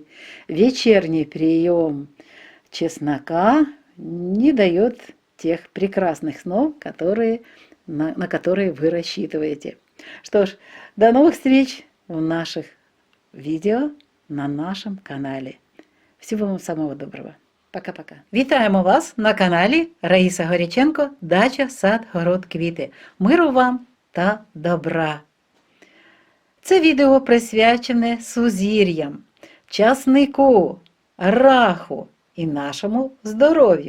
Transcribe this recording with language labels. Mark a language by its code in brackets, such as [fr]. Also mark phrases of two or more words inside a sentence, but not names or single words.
[ru] Вечерний прием чеснока не дает тех прекрасных снов, на которые вы рассчитываете. Что ж, до новых встреч в наших видео на нашем каналі. [uk] Всього вам самого доброго. [ru] Пока-пока. [uk] Вітаємо вас на каналі Раїса Горяченко «Дача, сад, город, квіти». Миру вам та добра. Це відео присвячене сузір'ям, часнику, раху і нашому здоров'ю.